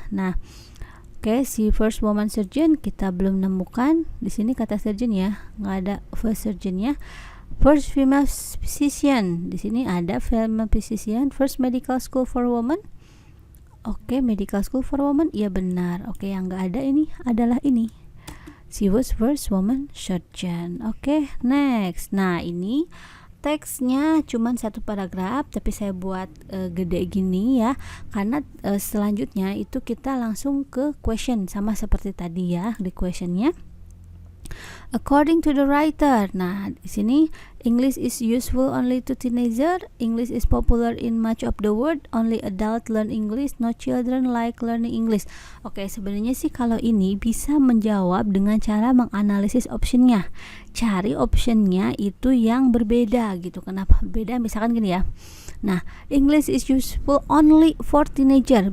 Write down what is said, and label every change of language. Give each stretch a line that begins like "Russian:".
Indonesian: Nah, oke, si
English: first woman surgeon
Indonesian: kita belum nemukan. Di sini kata surgeon ya, nggak ada first surgeon ya.
English: First female physician,
Indonesian: di sini ada
English: female physician. First medical school for women. Oke, medical school for women,
Indonesian: iya benar. Oke, yang nggak ada ini adalah ini.
English: She was first woman surgeon.
Indonesian: Oke, next. Nah, ini teksnya cuma 1 paragraf, tapi saya buat gede gini ya, karena selanjutnya itu kita langsung ke question sama seperti tadi ya di questionnya.
English: According to the writer,
Indonesian: nah di sini
English: English is useful only to teenager. English is popular in much of the world. Only adult learn English. No children like learning English.
Indonesian: Oke, sebenarnya sih kalau ini bisa menjawab dengan cara menganalisis optionnya. Cari optionnya itu yang berbeda gitu. Kenapa berbeda? Misalkan gini ya.
English: Nah, English is useful only for teenager.